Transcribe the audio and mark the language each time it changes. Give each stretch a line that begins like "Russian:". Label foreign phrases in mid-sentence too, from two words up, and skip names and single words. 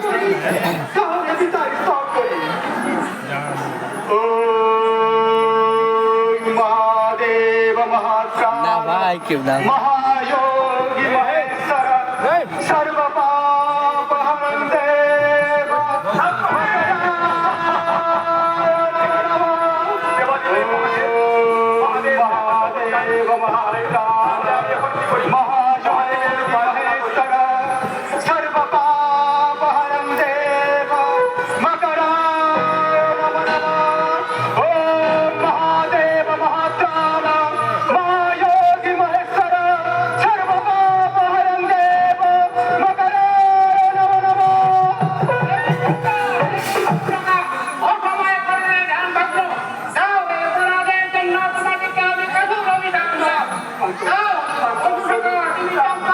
Bangla: তাহলে বিদায় স্তব করি মহাদেব মহাত্মা না ভাই কেউ না
Sanskrit: महायोगी महेश्वर सर्व पाप हरण देव महादेव महायोगी महेश्वर सर्व पाप हरण देव मकराय नमः ओम महादेव महात्राण महायोगी महेश्वर सर्व पाप हरण देव मकराय नमः
Bangla: অসময়ে করলে ধ্যান ভগ্ন দাও এই অপরাধের জন্য তোমাদেরকে আমি কঠোর অভিধান দাও তুমি চম্পা